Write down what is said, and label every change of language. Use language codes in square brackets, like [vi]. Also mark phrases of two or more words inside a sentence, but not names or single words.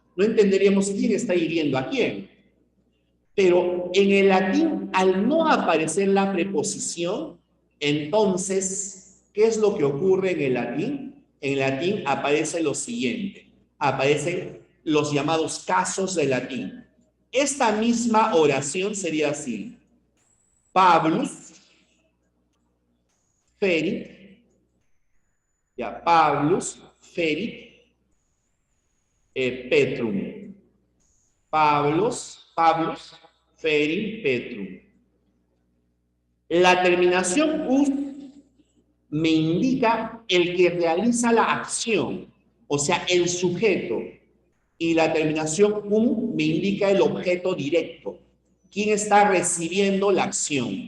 [es] No entenderíamos quién está hiriendo a quién. Pero en el latín, al no aparecer la preposición, entonces, ¿qué es lo que ocurre en el latín? En el latín aparece lo siguiente, aparecen los llamados casos del latín. Esta misma oración sería así: [la] Pablus ferit, ya, Pablus ferit Petrum. Pablus ferit Petrum. [es] La terminación us me indica el que realiza la acción, o sea, el sujeto. Y la terminación un me indica el objeto directo. ¿Quién está recibiendo la acción?